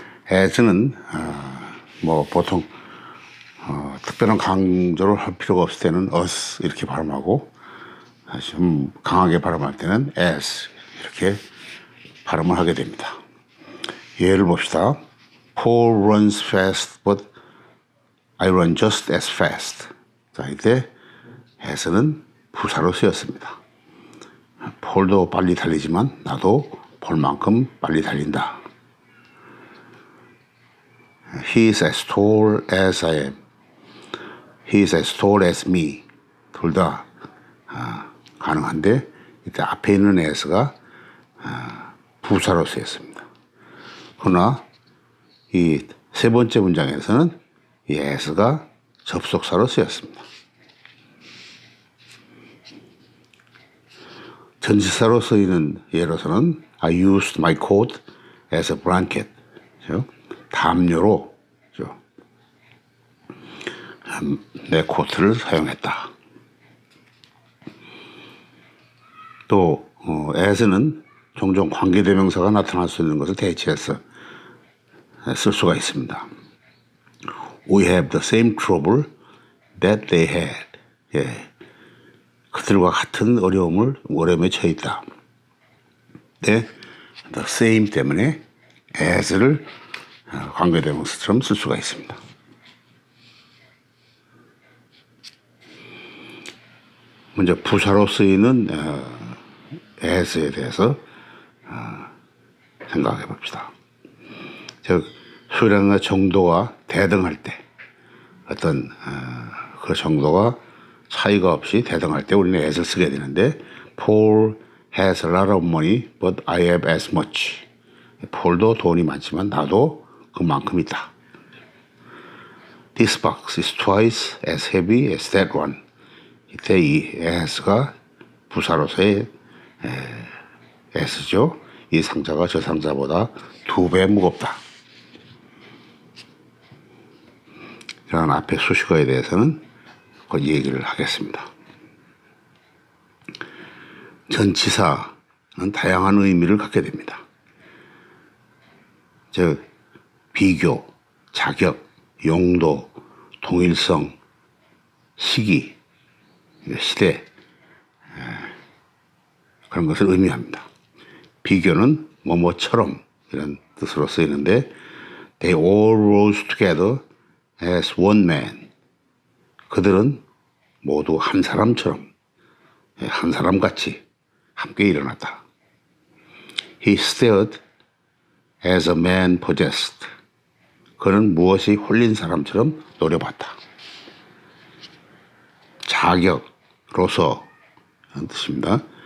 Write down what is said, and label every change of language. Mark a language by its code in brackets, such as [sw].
[ko] as는 보통 특별한 강조를 할 필요가 없을 때는 us 이렇게 발음하고 좀 강하게 발음할 때는 as 이렇게 발음을 하게 됩니다. 예를 봅시다. [en] Paul runs fast, but I run just as fast. [ko] 자, 이때 as는 부사로 쓰였습니다. 폴도 빨리 달리지만 나도 폴만큼 빨리 달린다. [en] He is as tall as I am. He is as tall as me. [ko] 둘 다 가능한데 이때 앞에 있는 as가 부사로 쓰였습니다. 그러나 이 세 번째 문장에서는 이 as가 접속사로 쓰였습니다. 전치사로 쓰이는 예로서는 [en] I used my coat as a blanket. [ko] 담요로 내 코트를 사용했다. 또 as는 종종 관계대명사가 나타날 수 있는 것을 대체해서 쓸 수가 있습니다. [en] We have the same trouble that they had. [ko] 그들과 같은 어려움에 처해 있다. 네, [en] the same [ko] 때문에 as를 관계대명사처럼 쓸 수가 있습니다. 먼저 부사로 쓰이는 as에 대해서 생각해 봅시다. 즉 수량과 정도가 대등할 때 어떤 그 정도가 차이가 없이 대등할 때 우리는 as를 쓰게 되는데 [en] Paul has a lot of money, but I have as much. [ko] 폴도 돈이 많지만 나도 그만큼 있다. [en] This box is twice as heavy as that one. [ko] 이때 이 as가 부사로서의 s죠. 이 상자가 저 상자보다 2배 무겁다. 이런 앞에 수식어에 대해서는 그 얘기를 하겠습니다. 전치사는 다양한 의미를 갖게 됩니다. 즉 비교, 자격, 용도, 동일성, 시기, 시대 그런 것을 의미합니다. 비교는 뭐뭐처럼 이런 뜻으로 쓰이는데 [en] They all rose together as one man. [ko] 그들은 모두 한 사람처럼 한 사람같이 함께 일어났다. [en] He stared as a man possessed. [ko] 그는 무엇이 홀린 사람처럼 노려봤다. 자격로서 라는 뜻입니다.